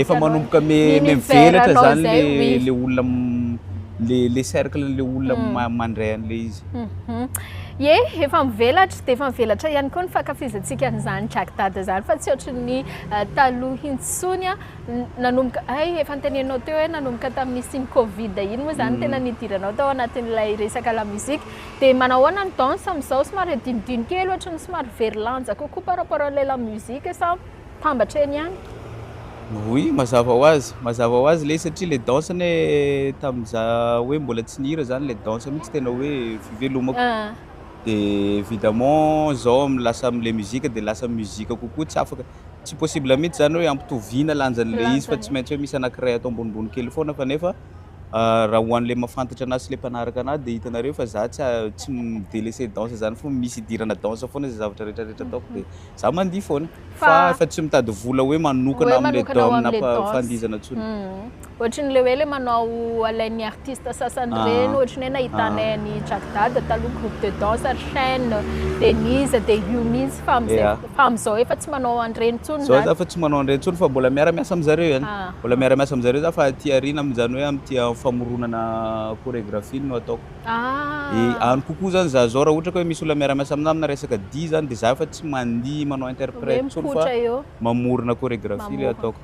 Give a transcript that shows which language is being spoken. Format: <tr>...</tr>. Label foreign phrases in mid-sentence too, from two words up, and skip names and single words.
<mg>efa manomboka mivelatra zany le olona le cercle le olona mandray an'le izy efa mivelatra de efa mivelatra ihany koa ny fankafizantsika an'izany Jacdada zany fa tsy ohatrin'ny taloha intsony nanomboka efa ntenenao teo hoe nanomboka tamin'ny Covid iny moa zany tena nidiranao tao anatin'ilay resaka</mg> <fr>la musique</fr> <mg>de manahoana ny danse amin'izao somary adinodino kely ohatrany somary verlanja kokoa</mg> <fr>par rapport à la musique</fr> <mg>sa tambatra eny ihany oui mazava ho azy le satria le danse ne tamin'iza hoe mbola tsy nihira zany le danse mihitsy tena hoe fivelomako de évidemment zao lasa am'le musique de lasa musique kokoa tsy afaka tsy possible mihitsy zany hoe ampitoviana lanjan'le izy fa tsy maintsy hoe misy anankiray atao ambonimbony kely foana fa nefa raha ho an'le mahafantatra anazy sy le mpanaraka anazy de hitanareo fa za tsy midelaissé danse zany fo misy idirana danse foana zay zavatra rehetrarehetra ataoko de za mandihy foana fa tsy mitady vola hoe manokana am'le fandizana ntsony ohatrin'le hoe le manao alain'ny artiste sasany reny ohatriny hoe nahitanay ny Jacdada taloha</mg> <fr>groupe de danse</fr> <mg>chaîne Denise de Humins fa am'izao efa tsy manao an'ireny ntsony zao za fa tsy manao an'ireny ntsony fa mbola miara-miasa am'zareo ihany mbola miara-miasa am'zareo za fa aty arina am'zany hoe am'ty famoronana chorégraphie no ataoko any kokoa zany za zao raha ohatra ka hoe misy olona miara-miasa aminah amina resaka dia zany de za fa tsy mandihy manao interprète ntsony fa mamorona chorégraphie le ataoko</mg>